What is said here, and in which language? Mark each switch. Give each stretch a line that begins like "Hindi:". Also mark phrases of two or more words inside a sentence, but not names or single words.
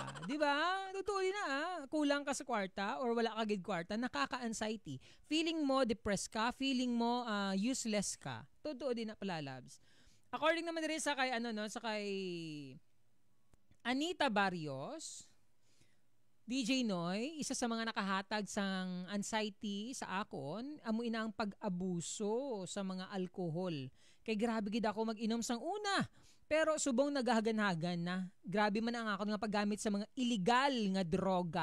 Filipino: Di ba?
Hiligaynon: Totoo din na kulang ka sa kwarta or wala ka gid kwarta, nakaka-anxiety.
Filipino: Feeling mo depressed ka, feeling mo useless ka.
Hiligaynon: Totoo din na palalabs. According naman rin sa kay sa kay Anita Barrios, DJ Noy, isa sa mga nakahatag sang anxiety sa akon, amo ina ang pag-abuso sa mga alkohol. Kay grabe gid ako mag-inom sang una. Pero subong nagahagan-hagan na. Grabe man ang akon nga paggamit sa mga illegal nga droga.